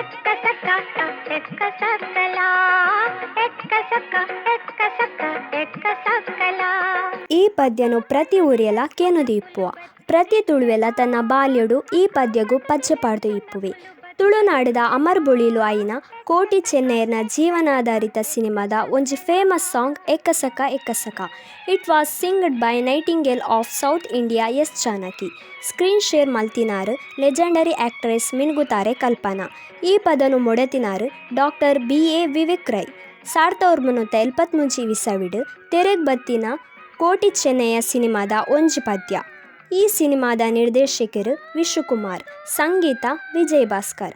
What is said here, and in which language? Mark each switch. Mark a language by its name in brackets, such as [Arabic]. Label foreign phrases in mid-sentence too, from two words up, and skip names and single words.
[Tulu] ಎಕ್ಕಸಕ ಎಕ್ಕಸಕಲ ಎಕ್ಕಸಕ ಎಕ್ಕಸಕ ಎಕ್ಕಸಕಲ. ಈ ಪದ್ಯನು ಪ್ರತಿ ಊರಿಯಲ ಕೇನುದು ಇಪ್ಪುವ. ಪ್ರತಿ ತುಳುವೆಲ ತನ್ನ ಬಾಲ್ಯಡು ಈ ಪದ್ಯಗು ಪಚ್ಚೆ ಪಾಡ್ದು ಇಪ್ಪುವೆ. ತುಳುನಾಡಿದ ಅಮರ್ ಬೊಳಿಲು ಆಯಿನ ಕೋಟಿ ಚೆನ್ನೈರ್ನ ಜೀವನಾಧಾರಿತ ಸಿನಿಮಾದ ಒಂಜಿ [English] famous song [Tulu] ಎಕ್ಕಸಕ ಎಕ್ಕಸಕ. [English] It was singed by Nightingale of South India S Janaki. screen share [Tulu] ಮಲ್ತಿನಾರು [English] legendary actress [Tulu] ಮಿನ್ಗುತಾರೆ ಕಲ್ಪನಾ. ಈ ಪದನು ಮೊಡತಿನಾರು ಡಾಕ್ಟರ್ BA ವಿವೇಕ್ ರೈ. 1973 ಇಸವಿಡ್ ತೆರೆಗ್ ಬತ್ತಿನ ಕೋಟಿ ಚೆನ್ನಯ್ಯ ಸಿನಿಮಾದ ಒಂಜಿ ಪದ್ಯ. ಈ ಸಿನಿಮಾದ ನಿರ್ದೇಶಕರು ವಿಶುಕುಮಾರ್, ಸಂಗೀತ ವಿಜಯ್ ಭಾಸ್ಕರ್.